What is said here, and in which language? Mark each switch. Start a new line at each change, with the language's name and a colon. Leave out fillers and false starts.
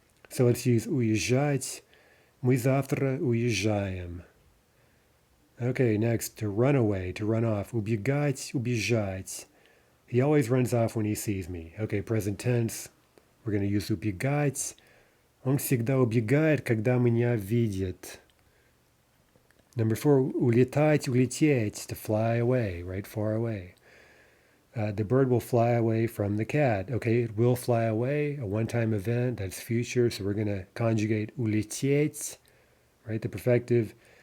English: So let's use уезжать.
Russian: Мы завтра уезжаем.
English: Okay, next, to run away, to run off.
Russian: Убегать, убежать.
English: He always runs off when he sees me. Okay, present tense. We're going to use убегать.
Russian: Он всегда убегает, когда меня видит.
English: Number 4, улетать, улететь, to fly away, right, far away. The bird will fly away from the cat. Okay, it will fly away, a one-time event, that's future, so we're going to conjugate улететь, right, the perfective.